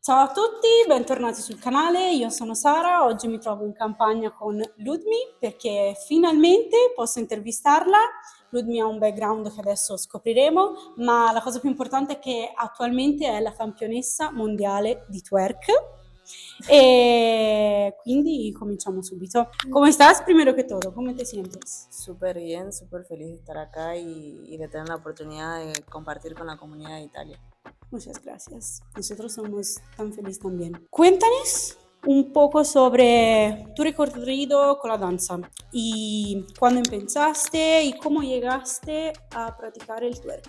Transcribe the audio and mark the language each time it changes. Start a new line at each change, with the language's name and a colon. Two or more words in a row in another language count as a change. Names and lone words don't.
Italian: Ciao a tutti, bentornati sul canale, io sono Sara, oggi mi trovo in campagna con Ludmi perché finalmente posso intervistarla. Ludmi ha un background che adesso scopriremo, ma la cosa più importante è che attualmente è la campionessa mondiale di twerk e quindi cominciamo subito.
Spanish: ¿Cómo estás primero que todo? ¿Cómo te sientes? Súper bien, súper feliz de estar acá y de tener la oportunidad de compartir con la comunidad de Italia. Muchas gracias. Nosotros somos tan felices también. Cuéntanos un poco sobre tu recorrido con la danza y cuándo empezaste y cómo llegaste a practicar el twerk.